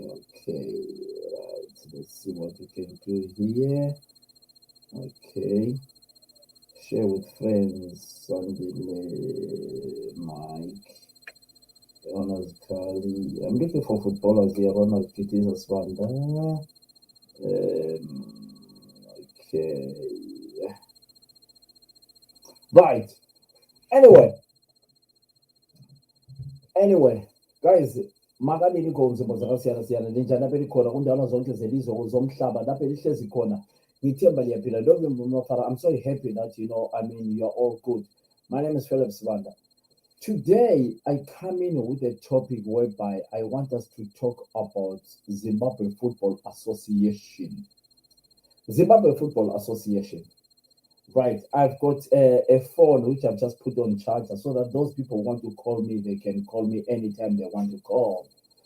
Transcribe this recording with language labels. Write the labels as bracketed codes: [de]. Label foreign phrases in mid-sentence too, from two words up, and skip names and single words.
[en] Right. Let's see what we can do here. Okay. Share with friends. Sandile, Mike, Ronald Kali. I'm looking for footballers here. Ronald Kitty Swanda. Okay. Right. Anyway, guys, [nd] makalini ngomzimbo zakasiyana-siyana linjani apha elikhona kundawo zonke zelizwe zomhlaba lapha elihlezi khona ngithemba liyaphila. [en] I'm so happy that you're all good. My name is Philip Sibanda. Today I come in with a topic whereby I want us to talk about Zimbabwe Football Association. Zimbabwe Football Association. Right, I've got a phone which I've just put on charger so that those people want to call me, they can call me anytime they want to call.